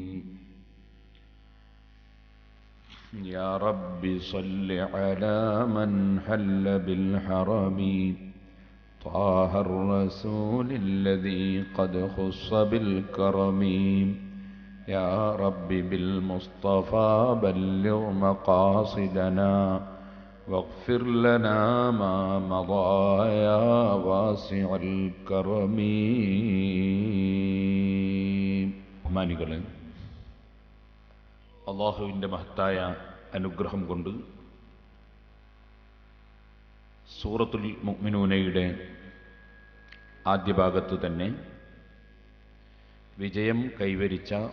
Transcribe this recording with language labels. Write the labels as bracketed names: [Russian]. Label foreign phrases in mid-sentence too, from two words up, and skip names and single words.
[Arabic] يا رب صل على من حل بالحرم، طه الرسول الذي قد خص بالكرم. يا رب بالمصطفى بلغ مقاصدنا، واغفر لنا ما مضى يا واسع الكرم. [Malayalam] ബഹുമാനികളെ, അല്ലാഹുവിൻ്റെ മഹത്തായ അനുഗ്രഹം കൊണ്ട് സൂറത്തുൽ മുഅ്മിനൂനയുടെ ആദ്യ ഭാഗത്ത് തന്നെ വിജയം കൈവരിച്ച